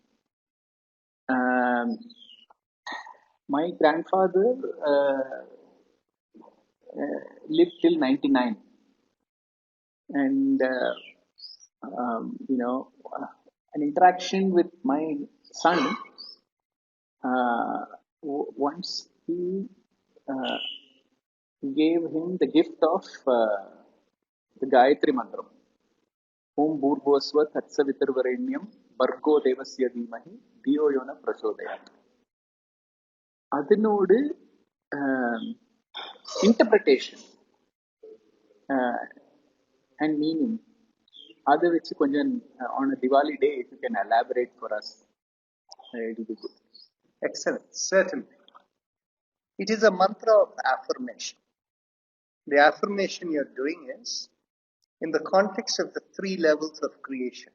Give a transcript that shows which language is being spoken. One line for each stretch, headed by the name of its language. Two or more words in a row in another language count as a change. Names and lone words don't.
English: Um, my grandfather lived till 99, and you know, an interaction with my son. Once he uh, gave him the gift of the Gayatri Mantram.
Sanskrit: ॐ भूर्भुवस्व तत्सवितुर्वरेण्यं भर्गो देवस्य धीमहि धियो यो नः प्रचोदयात्.
English: அதனோடு interpretation and meaning
Tamil: அதை வச்சு கொஞ்சம்
English: on a Diwali day if you can elaborate for us, it will be good. Excellent, certainly. It is a mantra of affirmation. The affirmation you're doing is in the context of the three levels of creation.